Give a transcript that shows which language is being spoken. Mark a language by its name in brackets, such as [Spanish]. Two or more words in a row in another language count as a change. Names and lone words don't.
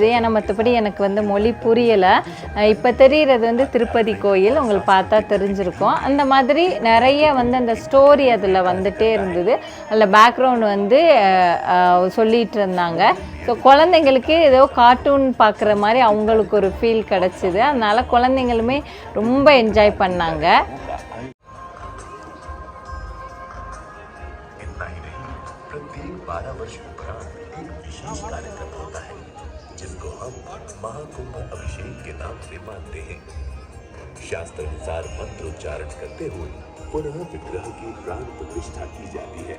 [Tamil] ஏன்னா மற்றபடி எனக்கு வந்து மொழி புரியலை. இப்போ தெரிகிறது வந்து திருப்பதி கோயில், உங்களுக்கு பார்த்தா தெரிஞ்சிருக்கும். அந்த மாதிரி நிறைய வந்து அந்த ஸ்டோரி அதில் வந்துட்டே இருந்தது. அதில் பேக்ரவுண்ட் வந்து சொல்லிகிட்டு இருந்தாங்க. ஸோ குழந்தைங்களுக்கு ஏதோ கார்ட்டூன் பார்க்குற மாதிரி அவங்களுக்கு ஒரு ஃபீல் கிடச்சிது. அதனால் குழந்தைங்களுமே ரொம்ப என்ஜாய் பண்ணாங்க. [Hindi] प्रत्येक 12 वर्ष उपरांत एक विशेष कार्यक्रम होता है जिसको हम महाकुंभ अभिषेक के नाम से मानते हैं। शास्त्रानुसार मंत्रोच्चारण करते हुए पुनः विग्रह की प्राण प्रतिष्ठा की जाती है।